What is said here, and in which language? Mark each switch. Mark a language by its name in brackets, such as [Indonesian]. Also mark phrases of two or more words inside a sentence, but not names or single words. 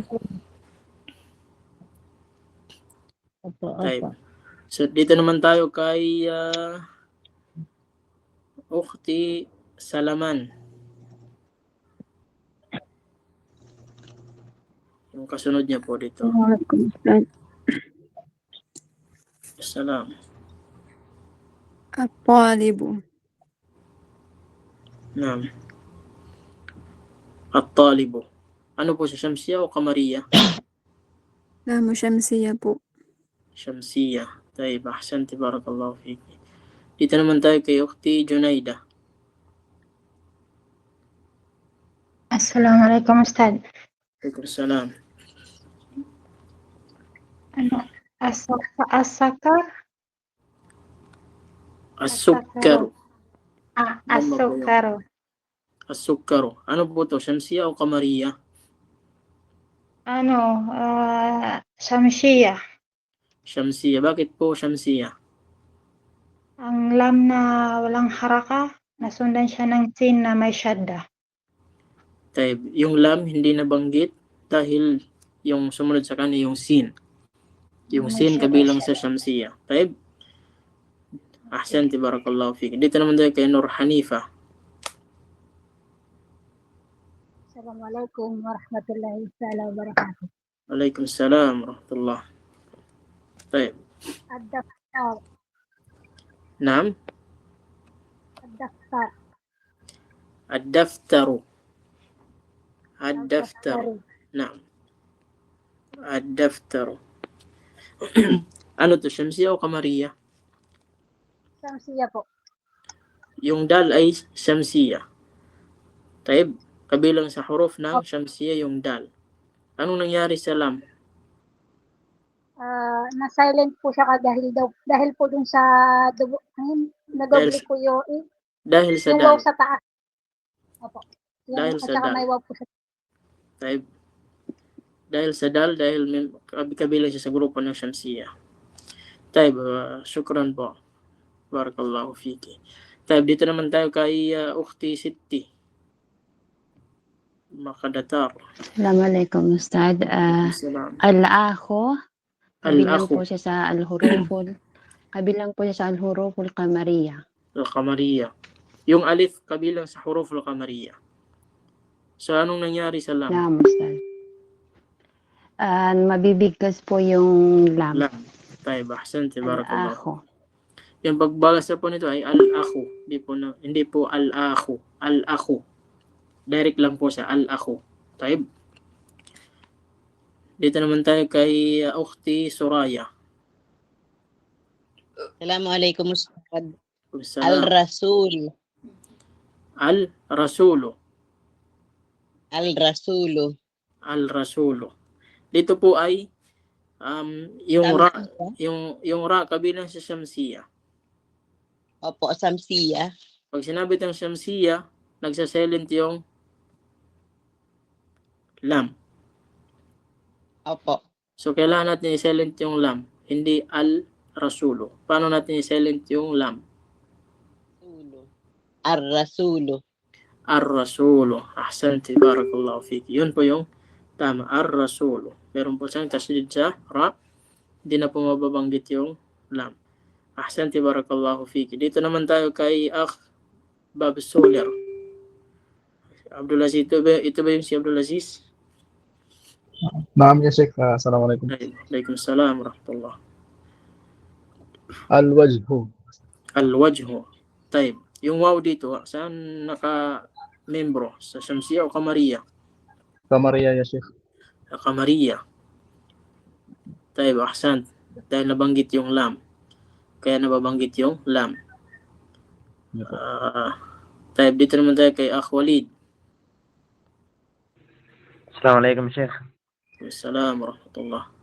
[Filipino] Kasi po. Opo. So dito naman tayo kay Ukhti Salaman. Yung kasunod niya po dito. [Arabic] وعليكم أستاذ. Salam. At-talibu. نعم الطالب. [Filipino] Ano po siya? Shamsiya o kamariya? Lamu Shamsiya po. Shamsiya. [Arabic] طيب أحسنتِ بارك الله فيكِ. [Filipino] Dito naman tayo kay Ukhti Junaida. [Arabic] السلام عليكم أستاذ. Waalaikumsalam. Asakar? As-sukkaru. As-sukaru. As-sukkaru. [Filipino] Ano po to? Shamsiya o kamariya? Syamsiyah. Shamsiya. Bakit po Shamsiya? Ang lam na walang haraka, nasundan siya ng sin na may syadda. Taib. Yung lam hindi nabanggit dahil yung sumunod sa kanya yung sin. Yung sin kabilang sa Shamsiya. [Arabic] طيب أحسنتِ بارك الله فيكِ. [Filipino] Dito naman tayo kay Nur Hanifa. [Arabic] السلام عليكم ورحمة الله وبركاته. وعليكم السلام ورحمة الله. Taib. Ad-daftar. Naam. Ad-daftar. الدفتر الدفتر نعم. Ad-daftaru. [Filipino] Ano to? Shamsiya o kamariya? Shamsiya po. Yung dal ay Shamsiya. Taib. Kabilang sa huruf ng Shamsiya yung dal. Anong nangyari sa lam? Na-silent po siya dahil po dun sa nadoble po yung Dahil sa waw dal. sa taas. Opo. Dahil At sa saka dal. may waw po sa Taib. Dahil sa dal, dahil kabilang siya sa grupo ng Shamsiya. [Arabic] طيب شكرا po بارك الله فيكِ طيب. [Filipino] Dito naman tayo kay Ukhti Sitti. Makadatar. [Arabic] السلام عليكم أستاذ. Salam. [Filipino] Al-akhu, kabilang Al-akhu. po siya sa al-huruful. Kabilang po siya sa [Arabic] الحروف القمرية. [Filipino] Al-kamariya. Yung alif kabilang sa [Arabic] حروف القمرية. [Filipino] So anong nangyari sa lam? Lam, Ustad. Mabibigkas po yung lam. [Arabic] لام طيب أحسنتِ بارك الله. [Filipino] Al-akhu. Yung pagbagasa po nito ay al-akhu. Hindi po al-akhu. Al-akhu. Direct lang po sa al-akhu. Taib. Dito naman tayo kay Ukhti Suraya. [Arabic] السلام عليكم أستاذ. Salam. Al-Rasul. Al-Rasulu. Al-Rasulu. Al-Rasulu. [Filipino] Dito po ay yung ra, yung ra kabilang sa Shamsiya. Opo, Shamsiya. Pag sinabi ng Shamsiya, nagsasilent yung lam. Opo. So kailangan natin i-silent yung lam, hindi al-Rasulu. Paano natin i-silent yung lam? Ar-Rasulu. [Arabic] الرسول أحسنتِ بارك الله فيكِ. [Filipino] Yun po yung tama. Ar-Rasulu. Meron po siyang tasdid sa ra. Hindi na po mababanggit yung lam. [Arabic] أحسنتِ بارك الله فيكِ. [Filipino] Dito naman tayo kay Bab Soler. Abdul Aziz. Ito ba yung si Abdul Aziz? [Arabic] نعم يا شيخ. Assalamualaikum. وعليكم السلام ورحمة الله. Al-wajhu. الوجه طيب. [Filipino] Yung waw dito, saan naka-membro? Sa Shamsiya o Kamariya? [Arabic] قمرية يا شيخ. Kamariya. [Filipino] Tayo, ahsan. Dahil nabanggit yung lam. Kaya nababanggit yung lam. Tayo, dito naman tayo kay Akh Walid. [Arabic] السلام عليكم شيخ. السلام عليكم ورحمة الله.